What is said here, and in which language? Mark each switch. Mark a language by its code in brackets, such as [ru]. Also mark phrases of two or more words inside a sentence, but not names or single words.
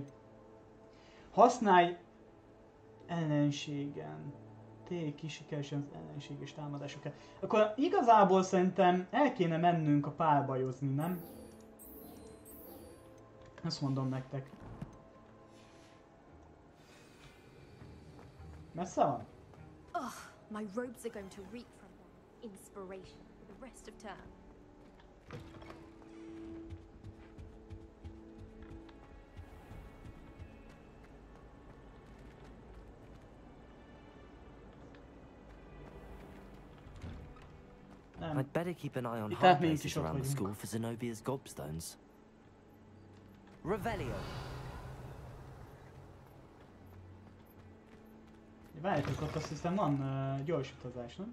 [hu] Használj ellenségen. Téli kisikeresen az ellenséges támadásokat. Akkor igazából szerintem el kéne mennünk a párbajozni, nem? Ezt mondom nektek. Messze van? [en] Ugh, my robes are going to reek from inspiration for the rest of term. I'd better keep an eye on hard places around the school for Zenobia's gobstones. [hu] Revelio. Várjátok, ott azt hiszem van gyors utazás, nem?